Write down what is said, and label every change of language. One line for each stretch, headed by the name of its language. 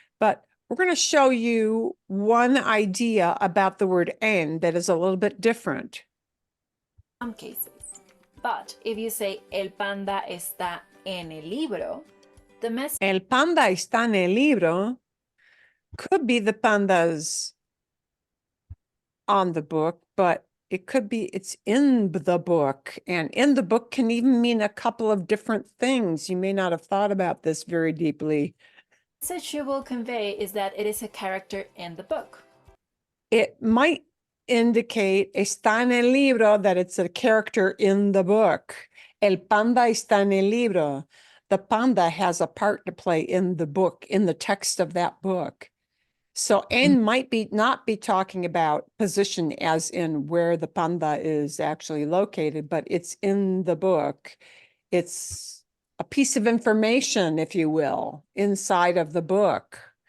English: But we're going to show you one idea about the word en that is a little bit different. Some cases. But if you say
Spanish: el panda está en el libro,
English: the message
Spanish: El panda está en el libro
English: could be the panda's on the book, but it could be it's in the book. And in the book can even mean a couple of different things. You may not have thought about this very deeply. message you will convey is that it is a character in the book. It might indicate
Spanish: está en el libro,
English: that it's a character in the book.
Spanish: El panda está en el libro.
English: The panda has a part to play in the book, in the text of that book. So en might be not be talking about position as in where the panda is actually located, but it's in the book. It's a piece of information, if you will, inside of the book.